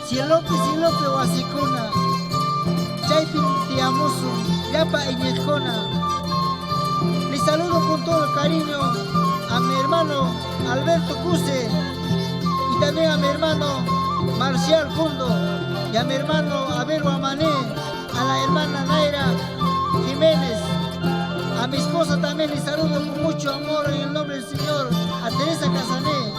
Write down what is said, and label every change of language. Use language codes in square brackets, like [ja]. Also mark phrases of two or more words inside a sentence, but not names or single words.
[qu] López y López Wasicuna, Chaipin Tiamusu, Yapa Iñejona. [es] Les saludo con todo el cariño a mi hermano Alberto Cuse y también a mi hermano Marcial Fundo y a mi hermano Abel Amané, a la hermana Naira Jiménez. A mi esposa también les saludo con mucho amor en el nombre del Señor, a Teresa Casané.